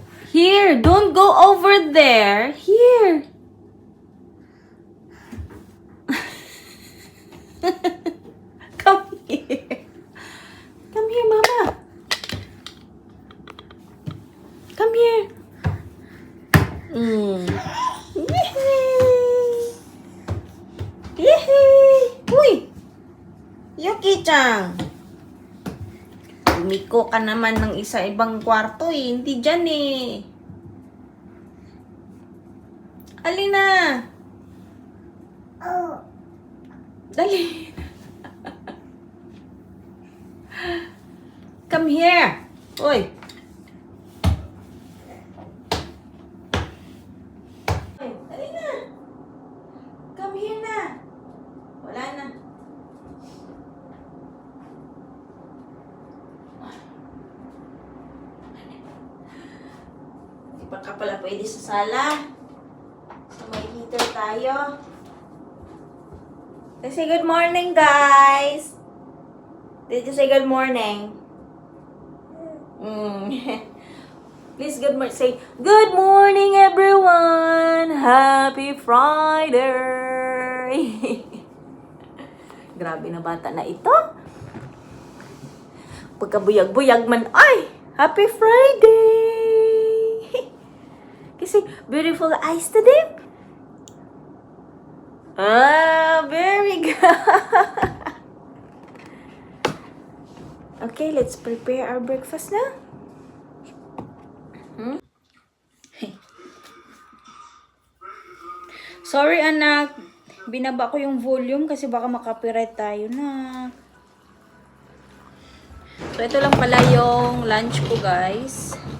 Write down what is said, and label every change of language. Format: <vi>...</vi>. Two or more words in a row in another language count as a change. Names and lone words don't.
<en>Here, don't go over there. Here. Come here. Come here, Mama. Come here. Yehey! Yehey! Uy! Yuki-chan!</en> <tl>Umiko ka naman ng isa ibang kwarto eh. Hindi dyan eh. Alina! Dali.</tl> <en>Come here. Uy.</en> <tl>Dali na.</tl> <en>Come here</en> <tl>na. Wala na. Di pa ka pala pwede sa sala. So may heater tayo.</tl> <en>Let's say good morning, guys. Did you say good morning? Please say good morning, everyone. Happy Friday.</en> <tl>Grabe na bata na ito. Pagkabuyag-buyag man, ay,</tl> <en>Happy Friday. Kasi beautiful eyes today. Ah, very good. Okay, let's prepare our breakfast na.</en> <tl>Sorry, anak. Binaba ko yung volume kasi baka makapiright tayo na. So, ito lang pala yung lunch ko, guys.</tl>